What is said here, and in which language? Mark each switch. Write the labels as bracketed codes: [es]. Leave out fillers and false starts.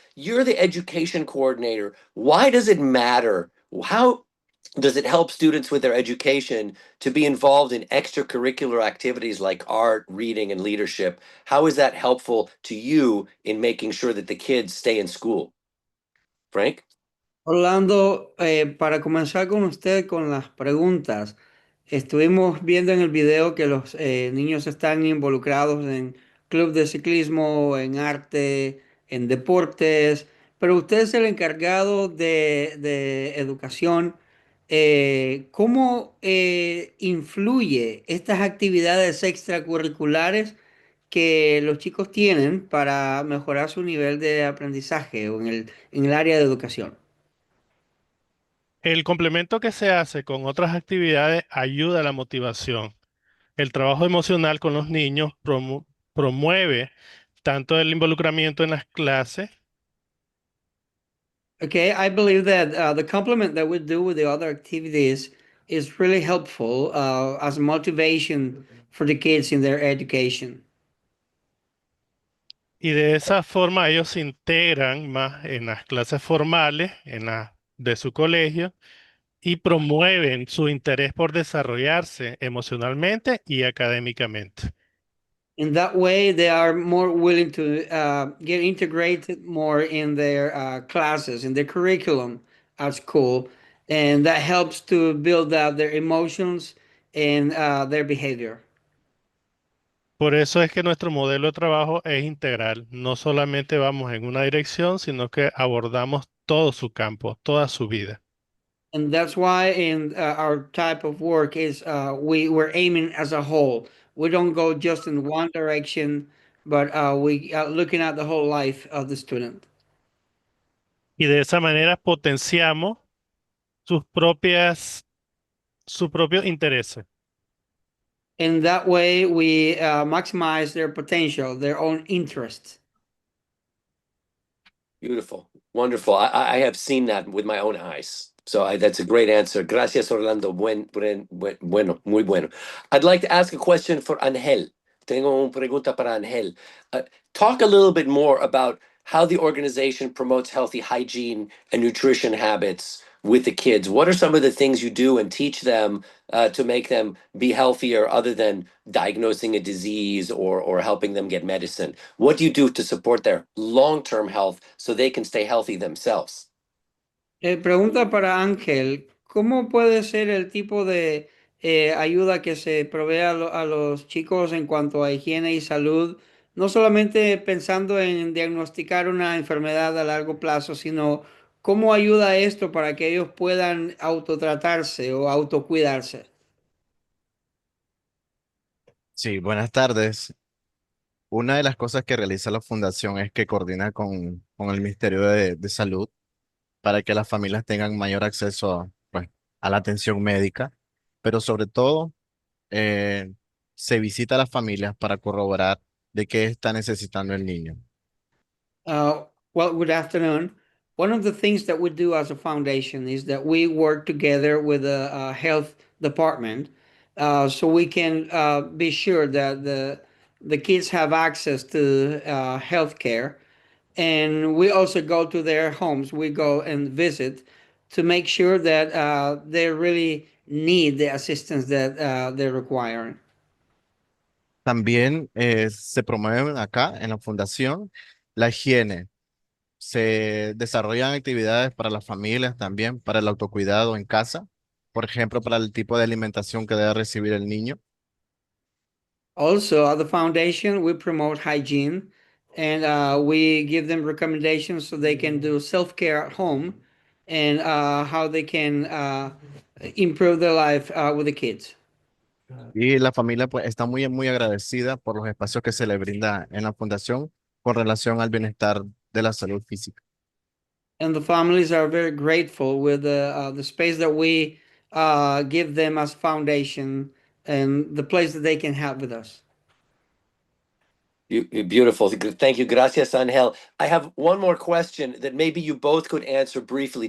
[en] You're the education coordinator. Why does it matter? How does it help students with their education to be involved in extracurricular activities like art, reading, and leadership? How is that helpful to you in making sure that the kids stay in school? Frank? [es] Orlando, para comenzar con usted con las preguntas, estuvimos viendo en el video que los niños están involucrados en club de ciclismo, en arte, en deportes, pero usted es el encargado de educación. ¿Cómo influye estas actividades extracurriculares que los chicos tienen para mejorar su nivel de aprendizaje o en el área de educación? El complemento que se hace con otras actividades ayuda a la motivación. El trabajo emocional con los niños promueve tanto el involucramiento en las clases. [en] Okay, I believe that the complement that we do with the other activities is really helpful as motivation for the kids in their education. [es] Y de esa forma ellos se integran más en las clases formales, en las de su colegio, y promueven su interés por desarrollarse emocionalmente y académicamente. [en] In that way, they are more willing to get integrated more in their classes, in their curriculum at school, and that helps to build up their emotions and their behavior. [es] Por eso es que nuestro modelo de trabajo es integral. No solamente vamos en una dirección, sino que abordamos todo su campo, toda su vida. [en] And that's why in our type of work is we're aiming as a whole. We don't go just in one direction, but we are looking at the whole life of the student. [es] Y de esa manera potenciamos sus propios intereses. [en] In that way, we maximize their potential, their own interests. Beautiful. Wonderful. I have seen that with my own eyes. So that's a great answer. Gracias, Orlando. [es] Bueno, muy bueno. [en] I'd like to ask a question for Angel. [es] Tengo una pregunta para Angel. [en] Talk a little bit more about how the organization promotes healthy hygiene and nutrition habits with the kids. What are some of the things you do and teach them to make them be healthier other than diagnosing a disease or helping them get medicine? What do you do to support their long-term health so they can stay healthy themselves? [es] Pregunta para Ángel, ¿cómo puede ser el tipo de ayuda que se provee a los chicos en cuanto a higiene y salud? No solamente pensando en diagnosticar una enfermedad a largo plazo, sino cómo ayuda esto para que ellos puedan autotratarse o autocuidarse. Sí, buenas tardes. Una de las cosas que realiza la fundación es que coordina con el Ministerio de Salud para que las familias tengan mayor acceso pues, a la atención médica, pero sobre todo eh, se visita a las familias para corroborar de qué está necesitando el niño. [en] Well, good afternoon. One of the things that we do as a foundation is that we work together with the health department, so we can be sure that the kids have access to health care. And we also go to their homes. We go and visit to make sure that they really need the assistance that they're requiring. [es] También se promueven acá en la fundación la higiene. Se desarrollan actividades para las familias también, para el autocuidado en casa, por ejemplo, para el tipo de alimentación que debe recibir el niño. [en] Also, at the foundation, we promote hygiene and we give them recommendations so they can do self-care at home and how they can improve their life with the kids. [es] Y la familia pues está muy agradecida por los espacios que se le brinda en la fundación con relación al bienestar de la salud física. [en] And the families are very grateful with the space that we give them as foundation and the place that they can have with us. Beautiful. Thank you. Gracias, Angel. I have one more question that maybe you both could answer briefly.